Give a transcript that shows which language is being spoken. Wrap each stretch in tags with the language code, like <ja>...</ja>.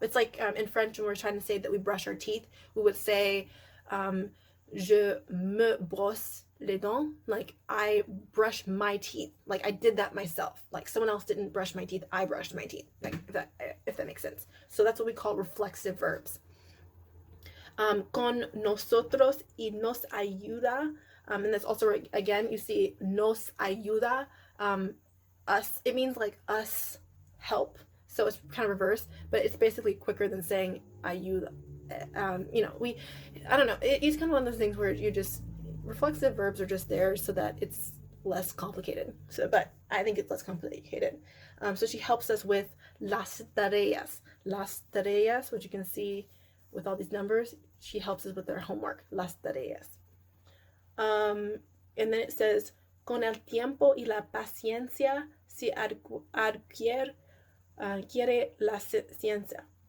<en>It's like in French when we're trying to say that we brush our teeth, we would say</en> <fr>je me brosse les dents,</fr> <en>like I brush my teeth, like I did that myself, like someone else didn't brush my teeth, I brushed my teeth, like if that makes sense. So that's what we call reflexive verbs.</en> <es>Con nosotros y nos ayuda.</es> <en>And that's also, again, you see</en> <es>nos ayuda.</es> <en>Us, it means like us help. So it's kind of reverse, but it's basically quicker than saying ayuda. I don't know. It's kind of one of those things where you just, reflexive verbs are just there so that it's less complicated. So, but I think it's less complicated. So she helps us with</en> <es>las tareas. Las tareas,</es> <en>which you can see with all these numbers, she helps us with their homework.</en> <es>Las tareas. And then it says, con el tiempo y la paciencia se adquiere la ciencia.</es>